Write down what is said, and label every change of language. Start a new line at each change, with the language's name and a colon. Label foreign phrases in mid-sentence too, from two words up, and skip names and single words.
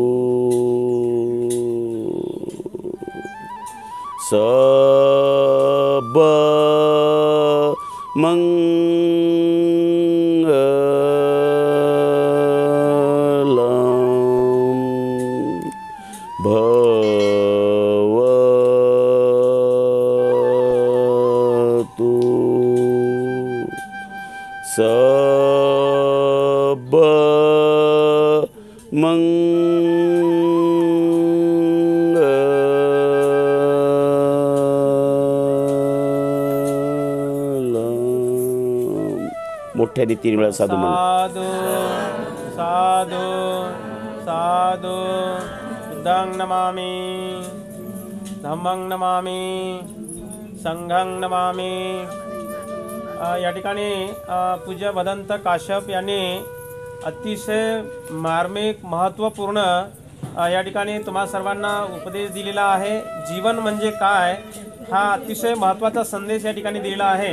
Pali: सब मंगलम भवतु.
Marathi: सब मोठ्याने 3 वेळा साधू म्हणा.
Pali: साधू साधू साधू. बुद्धं नमामि, धम्मं नमामि, संघं नमामि.
Marathi: या ठिकाणी पूज्य भदंत काश्यप यांनी अतिशय मार्मिक महत्त्वपूर्ण या ठिकाणी तुम्हा सर्वांना उपदेश दिलेला आहे. जीवन म्हणजे काय हा अतिशय महत्त्वाचा संदेश या ठिकाणी दिलेला आहे.